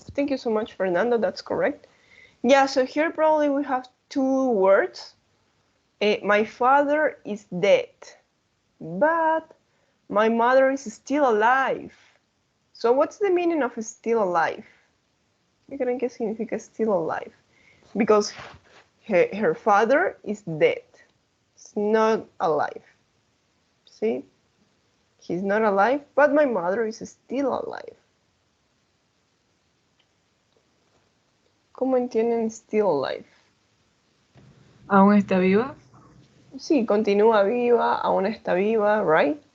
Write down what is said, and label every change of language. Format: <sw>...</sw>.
<en>Thank you so much, Fernando. That's correct. Yeah, so here probably we have 2 words. My father is dead, but my mother is still alive. So what's the meaning of still alive?</en> <es>¿Qué significa</es> <en>still alive? Because her father is dead. It's not alive. See? He's not alive, but my mother is still alive.</en> <es>¿Cómo entienden</es> <en>still alive?</en> <es>¿Aún está viva? Sí, continúa viva, aún está viva, right?</es>